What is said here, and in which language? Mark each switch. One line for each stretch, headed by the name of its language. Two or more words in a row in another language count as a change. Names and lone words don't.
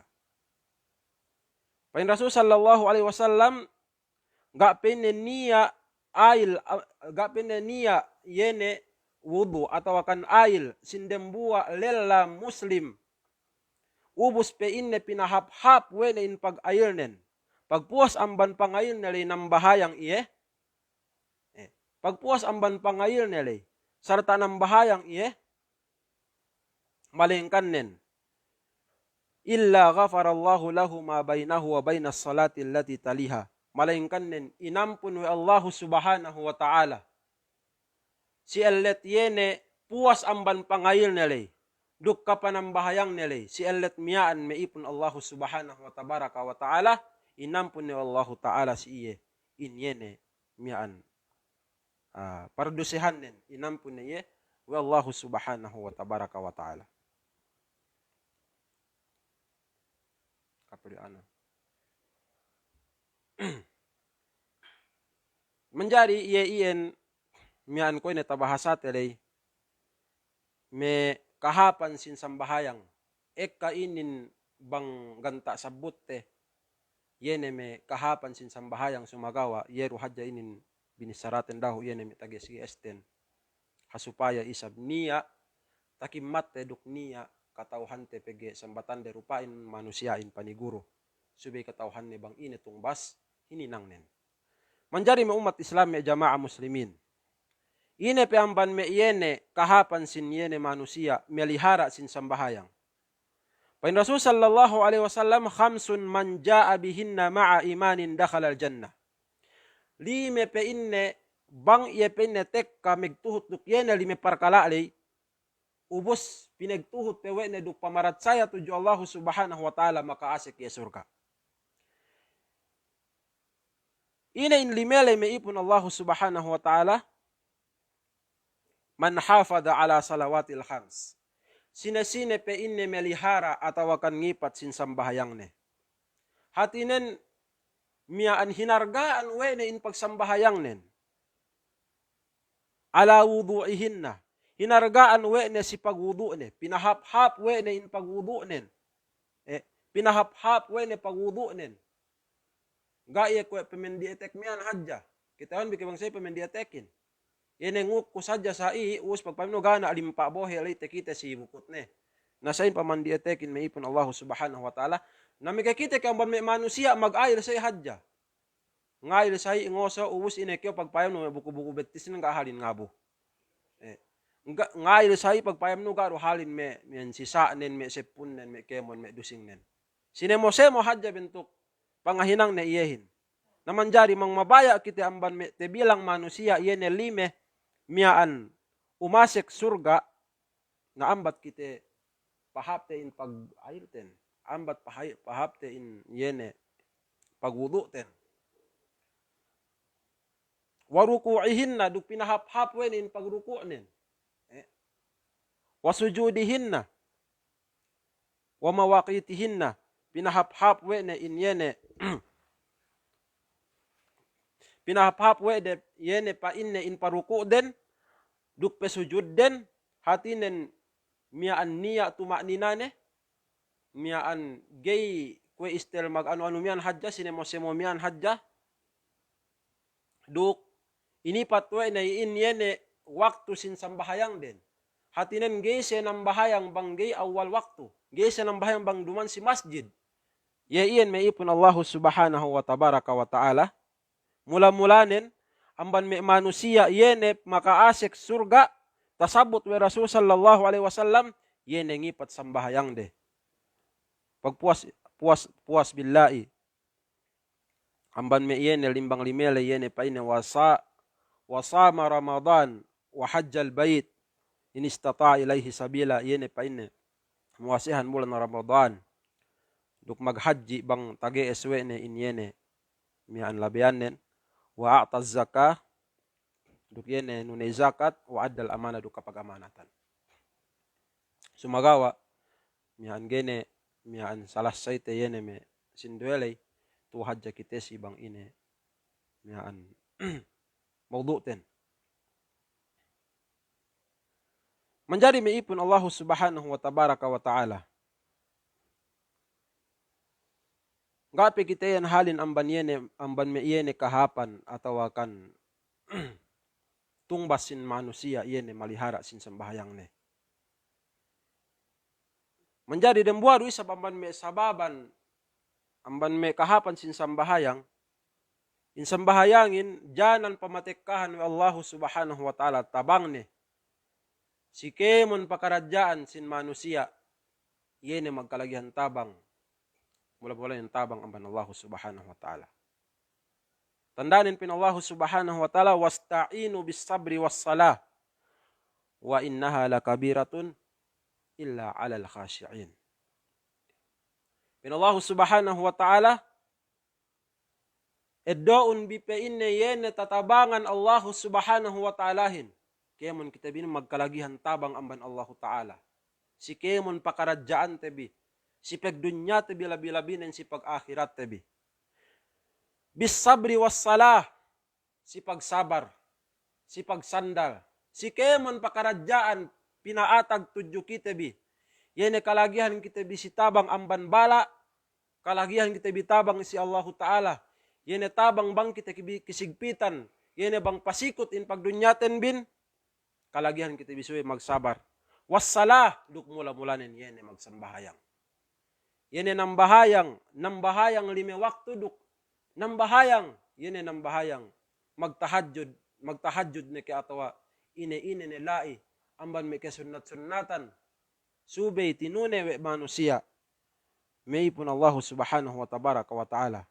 Yakan: Pain Rasul
Arabic: صلى الله عليه وسلم
Yakan: gak penen niya yene wudu atau akan ail sindembua lela muslim ubus pe inne pinahap-hap wene in pag ailnen pagpuas amban pangail nele nambahayang iye pagpuas amban pangail nele serta nambahayang iye malingkan nen
Arabic: إلا غفر الله له ما بينه وبين الصلاة التي تليها
Yakan: malingkan nen inampun
Arabic: والله سبحانه وتعالى
Yakan: si ellet yene puas amban pangail nele duk kapanambahayang nele si ellet miyaan meipun
Arabic: الله سبحانه وتبارك وتعالى
Yakan: inampun ni
Arabic: الله تعالى
Yakan: si iye in yene miyaan pardusihan nen inampun ni iye
Arabic: والله سبحانه وتبارك وتعالى.
Yakan: Menjadi iyen mian ko neta bahasa telei me kahapan sin sambahayang kainin bang ganta sabutte yene me kahapan sin sambahayang sumagawa yeru hadja inin binisaraten dahu yene me tagesi esten hasupaya isab niya takimat duk niya katauhan te pege sambatan de rupain manusiain paniguro subai katauhan ne bang ini tungbas hininang nen menjadi me umat Islam me jamaah muslimin ine pe amban me yene kahapan sin yene manusia melihara sin sambahayang pain Rasul
Arabic: صلى الله عليه وسلم خمس من جاء بهن مع إيمان دخل الجنة
Yakan: lime pe inne bang ye pe inne tekka megtuhut duk yene lime parkala alay ubus pinagtuhut pe wene duk pamarat saya tuju
Arabic: الله سبحانه وتعالى
Yakan: makaasik ya surga. Ina in limele meipun
Arabic: الله سبحانه وتعالى من حافظ على الصلوات الخمس.
Yakan: Sine-sine pe inne melihara atau akan ngipat sin sambahayang ne. Hatinen miyaan hinargaan wene in pagsambahayang nen.
Arabic: على وضوئهن.
Yakan: Hinargaan wene si pagwudu ne. Pinahap-hap wene in pagwudu nen. Pinahap-hap wene pagwudu nen. Gaya kwe pemendietek miyan hadja. Kita on bikibang say pemendietekin. Yene nguk ko sadya sa us pagpamino gana alimpa bohe alay tekite si bukut ne. Nasain pamandietekin maipon
Arabic: الله سبحانه وتعالى.
Yakan: Namikakite kang ban may manusia mag-ayil say hadja. Ngayil say ngoso uus inekyo pagpayam no buku-buku betis nang kahalin ngabo. Ngayil say pagpayam no garo halin me sisa nen me sepun nen me kemon me dusing nen. Sinemosemo hadja bentuk pangahinang na iyehin. Naman jari mang mabaya kita amban me te bilang manusia yene lime miyaan umasek surga na ambat kita pahapte in pag-ayilten. Ambat pahapte in yene pagwudu'ten. Waruku'ihinna duk pinahap-hap wen in pagruku'nen.
Arabic: وسجودهن ومواقيتهن.
Yakan: Pinahap-hap wen in yene pinahap-hap wede yene pa inne in paruku den duk pesujud den hatinen miyaan niya tumakninane miyaan gay kwe istel mag ano miyan hadja sinemosemo miyan hadja duk inipat wene in yene waktu sin sambahayang den hatinen gay senambahayang bang gay awal waktu gay senambahayang bang duman si masjid ya iyan maipun
Arabic: الله سبحانه وتبارك وتعالى
Yakan: mula-mulanin amban me manusia yene makaasik surga tasabut we Rasul
Arabic: صلى الله عليه وسلم
Yakan: yene ngipat sambahayang de pagpuas billahi amban me yene limbang limele yene paine
Arabic: وصام رمضان وحج البيت
Yakan: in
Arabic: استطاع إليه سبيلا
Yakan: yene paine muasihan bulan Ramadan duk maghaji bang tage eswene in yene mian labianen
Arabic: وآتى الزكاة
Yakan: duk yene nunay zakat
Arabic: وأدى الأمانة
Yakan: duk kapag amanatan sumagawa mian gene mian salas sayte yene me sinduelay tu hadja kites ibang ine mian mawdu'ten. Menjadi meipun
Arabic: الله سبحانه وتبارك وتعالى.
Yakan: Ngapi kita yan halin amban me iyene kahapan atau akan tungbas sin manusia iyene malihara sin sembahyang ne. Menjadi dembuaru isa amban me sababan amban me kahapan sin sambahayang in sambahayangin janan pamatekkahan
Arabic: والله سبحانه وتعالى
Yakan: tabang ne. Si kemon pakarajaan sin manusia iyene magkalagihan tabang mula-mula yung tabang amban
Arabic: الله سبحانه وتعالى.
Yakan: Tandanin pin
Arabic: الله سبحانه وتعالى واستعينوا بالصبر والصلاة وإنها لكبيرة إلا على الخاشعين.
Yakan: Pin
Arabic: الله سبحانه وتعالى
Yakan: eddoon bipe inne yene tatabangan
Arabic: الله سبحانه
Yakan: wa ta'alahin. Kemon kita bin magkalagihan tabang amban
Arabic: الله تعالى.
Yakan: Si kemon pakarajaan tebi. Si pagdunya tebi labi-labinen si pag-akhirat tebi.
Arabic: بالصبر والصلاة.
Yakan: Si pagsabar. Si pagsandal. Si kemon pakarajaan pinaatag tudyo kita bi. Yene kalagihan kita bi si tabang amban bala. Kalagihan kita bi tabang si
Arabic: الله تعالى.
Yakan: Yene tabang bang kita kisigpitan. Yene bang pasikot in pagdunyaten bin. Kalagihan kita bisuwe magsabar. Wassalah duk mula-mulanin yene magsambahayang. Yene nambahayang 5 waktu duk nambahayang yene nambahayang magtahajjud ne ke atawa ine ne lai amban me ke sunnat-sunnatan subay tinune we manusia meipun
Arabic: الله سبحانه وتبارك وتعالى.